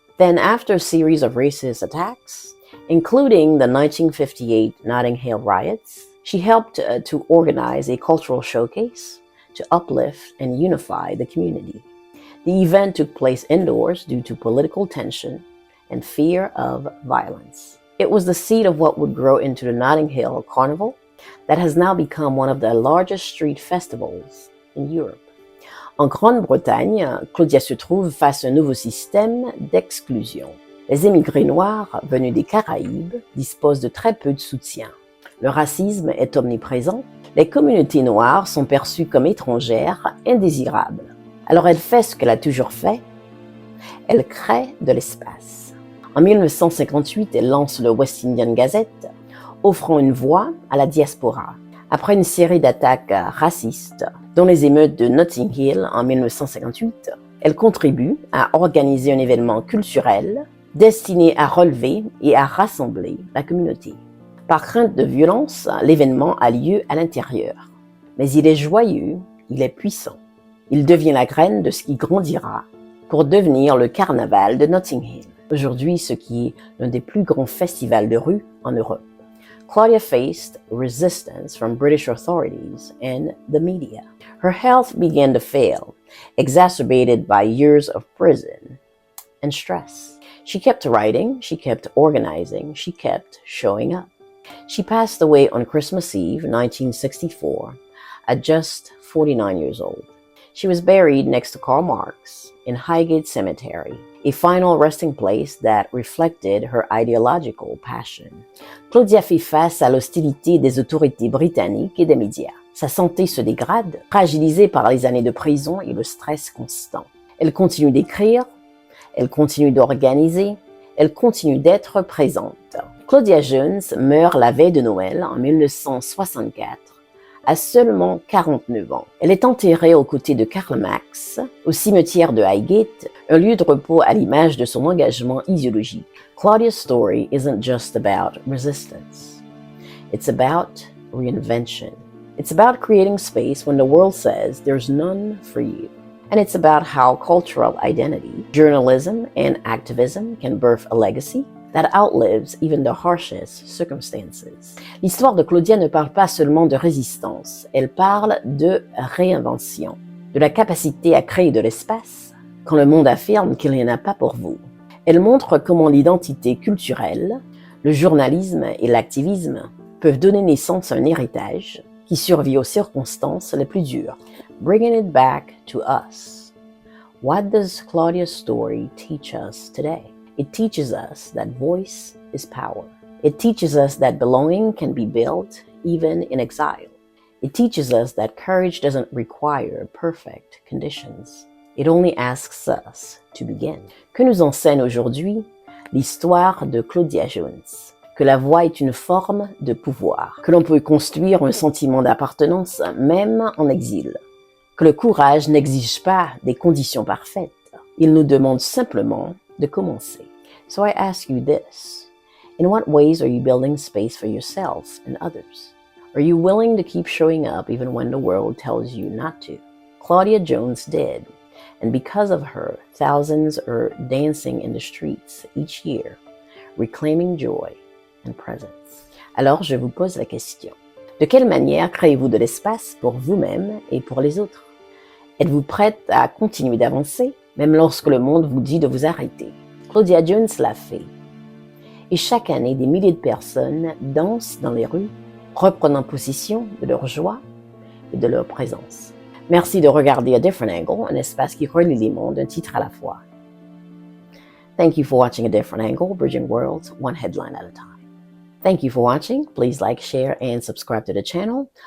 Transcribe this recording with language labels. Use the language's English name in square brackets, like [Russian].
[English] Then, after a series of racist attacks, including the 1958 Notting Hill riots, she helped to organize a cultural showcase to uplift and unify the community. The event took place indoors due to political tension and fear of violence. It was the seed of what would grow into the Notting Hill Carnival that has now become one of the largest street festivals in Europe. [French] En Grande-Bretagne, Claudia se trouve face à un nouveau système d'exclusion. Les émigrés noirs venus des Caraïbes disposent de très peu de soutien. Le racisme est omniprésent. Les communautés noires sont perçues comme étrangères, indésirables. Alors elle fait ce qu'elle a toujours fait. Elle crée de l'espace. En 1958, elle lance le West Indian Gazette, offrant une voix à la diaspora. Après une série d'attaques racistes, dont les émeutes de Notting Hill en 1958, elle contribue à organiser un événement culturel destiné à relever et à rassembler la communauté. Par crainte de violence, l'événement a lieu à l'intérieur. Mais il est joyeux, il est puissant. Il devient la graine de ce qui grandira pour devenir le carnaval de Notting Hill. Aujourd'hui, ce qui est l'un des plus grands festivals de rue en Europe. [English] Claudia faced resistance from British authorities and the media. Her health began to fail, exacerbated by years of prison and stress. She kept writing, she kept organizing, she kept showing up. She passed away on Christmas Eve, 1964, at just 49 years old. She was buried next to Karl Marx in Highgate Cemetery, a final resting place that reflected her ideological passion. [French] Claudia fait face à l'hostilité des autorités britanniques et des médias. Sa santé se dégrade, fragilisée par les années de prison et le stress constant. Elle continue d'écrire, elle continue d'organiser, elle continue d'être présente. Claudia Jones meurt la veille de Noël en 1964, à seulement 49 ans. Elle est enterrée aux côtés de Karl Marx, au cimetière de Highgate, un lieu de repos à l'image de son engagement idéologique. [English] Claudia's story isn't just about resistance. It's about reinvention. It's about creating space when the world says there's none for you. And it's about how cultural identity, journalism, and activism can birth a legacy that outlives even the harshest circumstances. [French] L'histoire de Claudia ne parle pas seulement de résistance, elle parle de réinvention, de la capacité à créer de l'espace quand le monde affirme qu'il n'y en a pas pour vous. Elle montre comment l'identité culturelle, le journalisme et l'activisme peuvent donner naissance à un héritage qui survit aux circonstances les plus dures. [English] Bringing it back to us. What does Claudia's story teach us today? It teaches us that voice is power. It teaches us that belonging can be built even in exile. It teaches us that courage doesn't require perfect conditions. It only asks us to begin. [French] Que nous enseigne aujourd'hui l'histoire de Claudia Jones? Que la voix est une forme de pouvoir, que l'on peut construire un sentiment d'appartenance même en exil, que le courage n'exige pas des conditions parfaites, il nous demande simplement de commencer. [English] So I ask you this, in what ways are you building space for yourself and others? Are you willing to keep showing up even when the world tells you not to? Claudia Jones did, and because of her, thousands are dancing in the streets each year, reclaiming joy and presence. [French] Alors je vous pose la question. De quelle manière créez-vous de l'espace pour vous-même et pour les autres? Êtes-vous prête à continuer d'avancer, même lorsque le monde vous dit de vous arrêter? Claudia Jones l'a fait. Et chaque année, des milliers de personnes dansent dans les rues, reprenant possession de leur joie et de leur présence. Merci de regarder A Different Angle, un espace qui relie les mondes, un titre à la fois. [English] Thank you for watching A Different Angle, bridging worlds, one headline at a time. Thank you for watching. Please like, share, and subscribe to the channel.